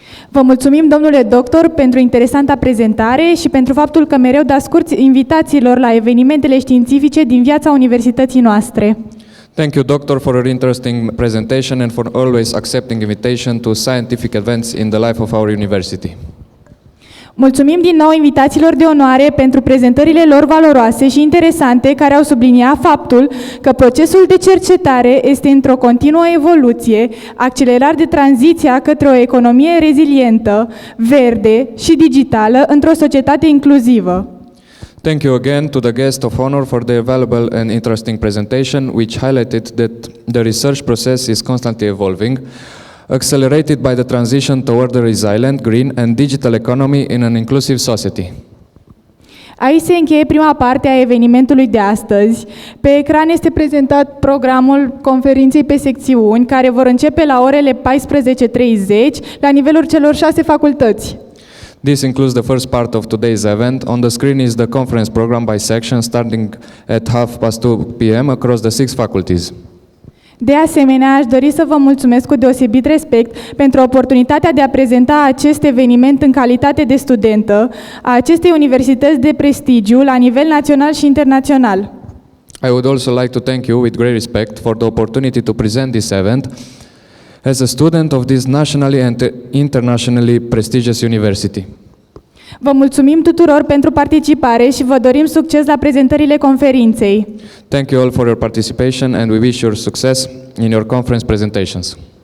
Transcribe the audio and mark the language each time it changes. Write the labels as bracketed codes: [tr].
[ro] Vă mulțumim, domnule doctor, pentru interesanta prezentare și pentru faptul că mereu dați scurt invitațiilor la evenimentele științifice din viața universității noastre. [en] Thank you, Doctor, for your interesting presentation and for always accepting invitation to scientific events in the life of our university. [ro] Mulțumim din nou invitațiilor de onoare pentru prezentările lor valoroase și interesante, care au subliniat faptul că procesul de cercetare este într-o continuă evoluție, accelerat de tranziția către o economie rezilientă, verde și digitală într-o societate inclusivă. [en] Thank you again to the guest of honor for their valuable and interesting presentation, which highlighted that the research process is constantly evolving, accelerated by the transition toward a resilient, green and digital economy in an inclusive society. [ro] Aici se încheie prima parte a evenimentului de astăzi. Pe ecran este prezentat programul conferinței pe secțiuni, care vor începe la orele 14:30 la nivelul celor 6 facultăți. [en] This includes the first part of today's event. On the screen is the conference program by section starting at 2:30 p.m. across the 6 faculties. [ro] De asemenea, aș dori să vă mulțumesc cu deosebit respect pentru oportunitatea de a prezenta acest eveniment în calitate de studentă a acestei universități de prestigiu la nivel național și internațional. [en] I would also like to thank you with great respect for the opportunity to present this event as a student of this nationally and internationally prestigious university. [ro] Vă mulțumim tuturor pentru participare și vă dorim succes la prezentările conferinței. [en] Thank you all for your participation and we wish you success in your conference presentations.